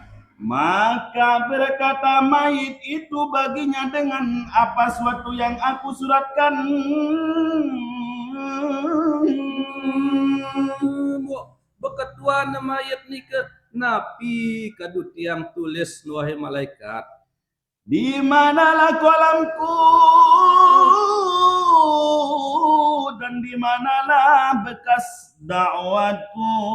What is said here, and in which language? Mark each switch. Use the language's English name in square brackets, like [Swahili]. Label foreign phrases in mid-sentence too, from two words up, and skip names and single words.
[Malay] Maka berkata mayit itu baginya, dengan apa suatu yang aku suratkan. [Sasak] Beketuan mayit ni ke napi kadut yang tulis wahai malaikat, [Malay] di manalah kolamku dan di manalah bekas dakwatku.